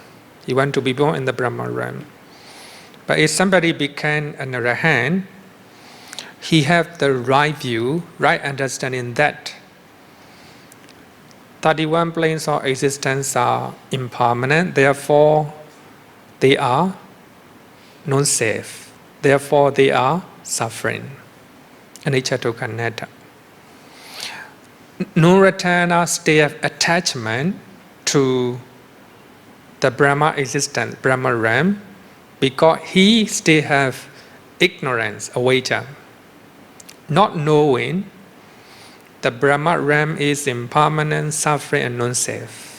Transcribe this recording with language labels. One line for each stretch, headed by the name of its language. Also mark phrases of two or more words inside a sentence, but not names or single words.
English: You want to be born in the Brahma realm. But if somebody became an Arahant, he have the right view, right understanding that 31 planes of existence are impermanent, therefore they are non-safe, therefore they are suffering.
Pali: Anicca dukkha anatta.
English: Non-returner state of attachment to the Brahma existence, Brahma realm, because he still have ignorance, avijja, not knowing the Brahma realm is impermanent, suffering, and non-safe.